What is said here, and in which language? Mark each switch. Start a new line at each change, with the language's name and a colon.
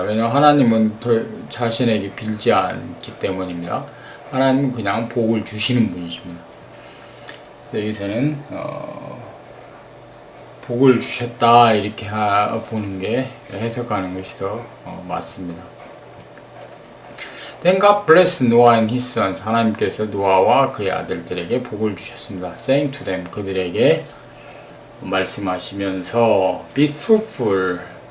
Korean: 왜냐하면 하나님은 자신에게 빌지 않기 때문입니다. 하나님은 그냥 복을 주시는 분이십니다. 여기서는 복을 주셨다 이렇게 보는 게 해석하는 것이 더 맞습니다.
English: Then God blessed Noah and his sons.
Korean: 하나님께서 노아와 그의 아들들에게 복을 주셨습니다.
English: Saying to them.
Korean: 그들에게 말씀하시면서
English: Be fruitful.